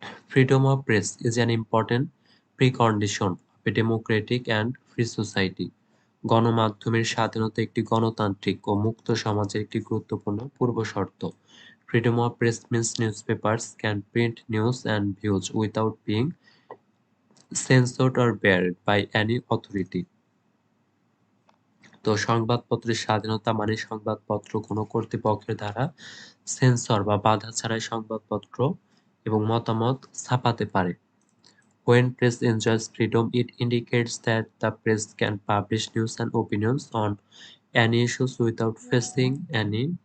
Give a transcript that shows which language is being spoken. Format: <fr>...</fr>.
<en>Freedom of press is an important precondition of a democratic and free society.</en> <bn>গণমাধ্যমের স্বাধীনতা একটি গণতান্ত্রিক ও মুক্ত সমাজের একটি গুরুত্বপূর্ণ পূর্বশর্ত।</bn> <en>Freedom of press means newspapers can print news and views without being censored or barred by any authority.</en> <bn>তো সংবাদপত্রের স্বাধীনতা মানে সংবাদপত্র কোনো কর্তৃপক্ষের দ্বারা সেন্সর বা বাধা ছাড়াই সংবাদপত্র এবং মতামত ছাপাতে পারে।</bn> <en>When press enjoys freedom, it indicates that the press can publish news and opinions on any issues without facing any</en>